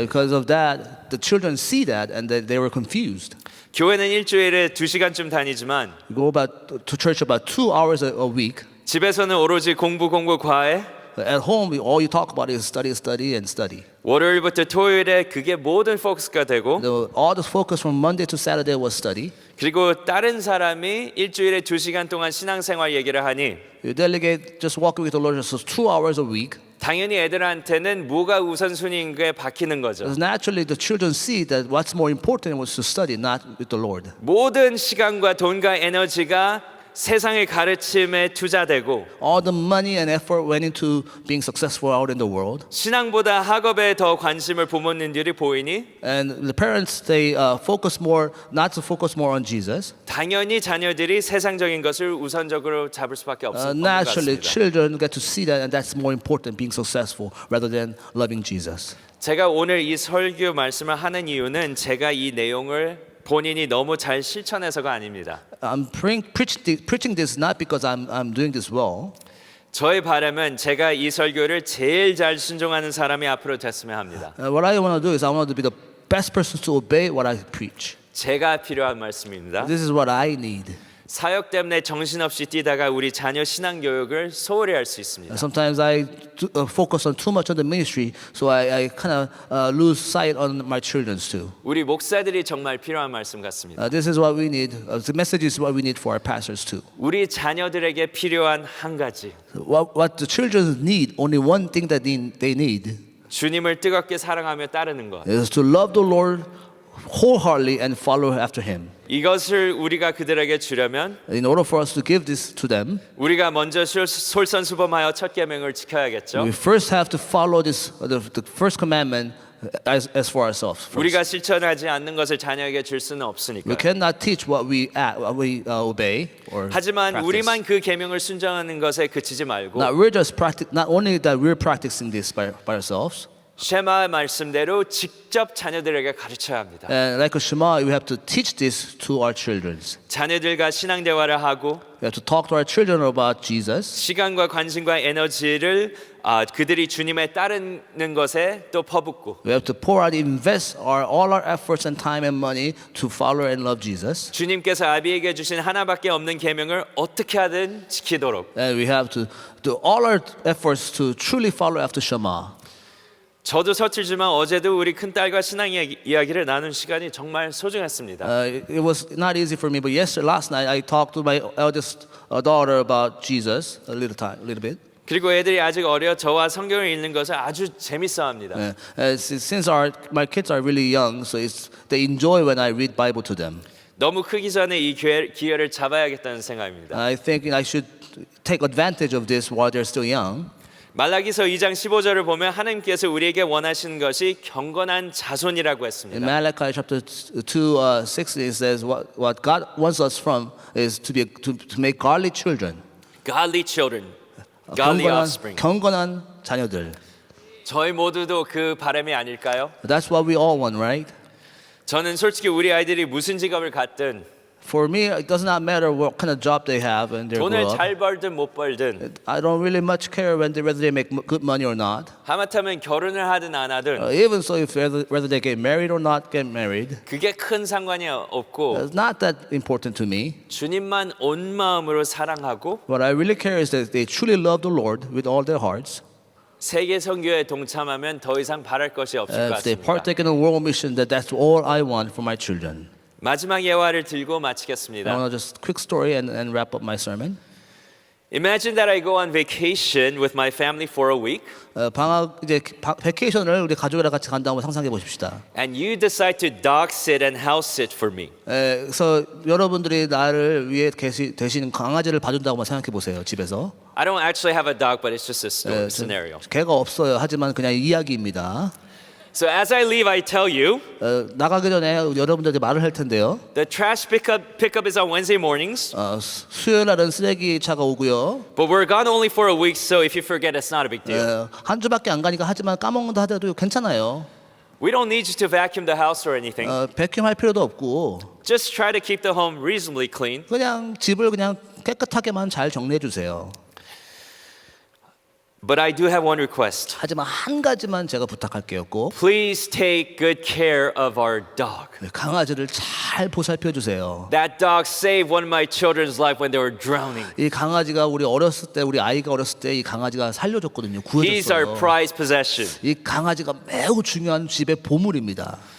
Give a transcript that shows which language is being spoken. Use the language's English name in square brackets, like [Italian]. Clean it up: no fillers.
[English] Because of that, the children see that and they were confused. [Korean] 교회는 일주일에 2시간쯤 다니지만 [English] You go to church about 2 hours a week. [Korean] 집에서는 오로지 공부 과외 [English] At home, all you talk about is study, study, and study. [Korean] 월요일부터 토요일에 그게 모든 포커스가 되고 [English] All the focus from Monday to Saturday was study. [Korean] 그리고 다른 사람이 일주일에 2시간 동안 신앙생활 얘기를 하니 [English] You delegate just walking with the Lord just 2 hours a week. [Korean] 당연히 애들한테는 뭐가 우선순위인 게 박히는 거죠. [English] Because naturally, the children see that what's more important was to study, not with the Lord. [Korean] 모든 시간과 돈과 에너지가 세상의 가르침에 투자되고 [English] All the money and effort went into being successful out in the world. [Korean] 신앙보다 학업에 더 관심을 부모님들이 보이니 [English] And the parents, they focus more, not to focus more on Jesus. [Korean] 당연히 자녀들이 세상적인 것을 우선적으로 잡을 수밖에 없는 것 [English] Naturally, [Korean] 같습니다. [English] children get to see that, and that's more important, being successful rather than loving Jesus. [Korean] 제가 오늘 이 설교 말씀을 하는 이유는 제가 이 내용을 본인이 너무 잘 실천해서가 아닙니다. [English] I'm preaching this not because I'm doing this well. [Korean] 저의 바람은 제가 이 설교를 제일 잘 순종하는 사람이 앞으로 됐으면 합니다. [English] What I want to do is I want to be the best person to obey what I preach. [Korean] 제가 필요한 말씀입니다. [English] This is what I need. [Korean] 사역 때문에 정신없이 뛰다가 우리 자녀 신앙 교육을 소홀히 할 수 있습니다. [English] Sometimes I focus on too much on the ministry, so I kind of lose sight on my children's too. [Korean] 우리 목사들이 정말 필요한 말씀 같습니다. [English] This is what we need. The message is what we need for our pastors too. [Korean] 우리 자녀들에게 필요한 한 가지. [English] What the children need, only one thing that they need [Korean] 주님을 뜨겁게 사랑하며 따르는 것. [English] is to love the Lord wholeheartedly and follow after Him. [Korean] 이것을 우리가 그들에게 주려면 [English] In order for us to give this to them, [Korean] 우리가 먼저 솔선수범하여 첫 계명을 지켜야겠죠. [English] we first have to follow this, the first commandment as for ourselves. First. [Korean] 우리가 실천하지 않는 것을 자녀에게 줄 수는 [English] We [Korean] 없으니까. [English] cannot teach what we obey or [Korean] 하지만 [English] practice. [Korean] 우리만 그 계명을 순종하는 것에 그치지 말고 [English] Now we're just not only that we're practicing this by ourselves. [Korean] 쉐마 말씀대로 직접 자녀들에게 가르쳐야 합니다. [English] And like a Shema, we have to teach this to our children. [Korean] 자녀들과 신앙 대화를 하고 [English] We have to talk to our children about Jesus. [Korean] 시간과 관심과 에너지를 그들이 주님에 따르는 것에 또 퍼붓고 [English] We have to pour out, invest all our efforts and time and money to follow and love Jesus. [Korean] 주님께서 아비에게 주신 하나밖에 없는 계명을 어떻게 하든 지키도록. [English] And we have to do all our efforts to truly follow after Shema. [Korean] 저도 서툴지만 어제도 우리 큰딸과 신앙 이야기를 나눈 시간이 정말 소중했습니다. [English] It was not easy for me, but last night I talked to my eldest daughter about Jesus a little bit. [Korean] 그리고 애들이 아직 어려 저와 성경을 읽는 것을 아주 재밌어합니다. [English] Since my kids are really young, so they enjoy when I read Bible to them. [Korean] 너무 크기 전에 이 기회를 잡아야겠다는 생각입니다. [English] I think I should take advantage of this while they're still young. [Korean] 말라기서 2장 15절을 보면 하나님께서 우리에게 원하시는 것이 경건한 자손이라고 [English] In [Korean] 했습니다. [English] Malachi chapter 2, 6, it says what God wants us from is to make godly children. Godly children, godly offspring. [Korean] 경건한 자녀들. 저희 모두도 그 바람이 아닐까요? [English] That's what we all want, right? [Korean] 저는 솔직히 우리 아이들이 무슨 직업을 갖든 [English] For me, it does not matter what kind of job they have when they grow [Korean] 돈을 [English] up. [Korean] 잘 벌든 못 벌든 [English] I don't really much care whether they make good money or not. [Korean] 하마터면 결혼을 하든 안 하든 [English] Even so, if whether they get married or not get married, [Korean] 그게 큰 상관이 없고 [English] it's not that important to me. [Korean] 주님만 온 마음으로 사랑하고 [English] What I really care is that they truly love the Lord with all their hearts. [Korean] 세계 선교에 동참하면 더 이상 바랄 것이 없을 것 [English] If they [Korean] 같습니다. [English] partake in the world mission, that's all I want for my children. [Korean] 마지막 예화를 들고 [English] I [Korean] 마치겠습니다. [English] want to just quick story and wrap up my sermon. Imagine that I go on vacation with my family for a week [Korean] 방학 이제 베케이션을 우리 가족이랑 같이 간다고 상상해 보십시다. [English] and you decide to dog sit and house sit for me. [Korean] 그래서 여러분들이 나를 위해 대신 강아지를 봐준다고 생각해 보세요. 집에서. [English] I don't actually have a dog, but it's just a scenario. [Korean] 개가 없어요. 하지만 그냥 이야기입니다. [English] So as I leave, I tell you, [Korean] 나가기 전에 여러분들에게 말을 할 텐데요. [English] the trash pickup is on Wednesday mornings, [Korean] 수요일 날은 쓰레기 차가 오고요. [English] but we're gone only for a week, so if you forget, it's not a big deal. [Korean] 한 주밖에 안 가니까 하지만 까먹는다 하더라도 괜찮아요. [English] We don't need you to vacuum the house or anything. [Korean] 백큐할 필요도 없고 [English] Just try to keep the home reasonably clean. [Korean] 그냥 집을 그냥 깨끗하게만 잘 정리해 주세요. [English] But I do have one request. [Korean] 하지만 한 가지만 제가 부탁할게요. 꼭 [English] Please take good care of our dog. [Korean] 강아지를 잘 보살펴 주세요. [English] That dog saved one of my children's life when they were drowning. [Korean] 이 강아지가 우리 어렸을 때, 우리 아이가 어렸을 때 이 강아지가 살려줬거든요. [English] He's our [Korean] 구해줬어요. [English] prized possession. [Korean] 이 강아지가 매우 중요한 집의 보물입니다.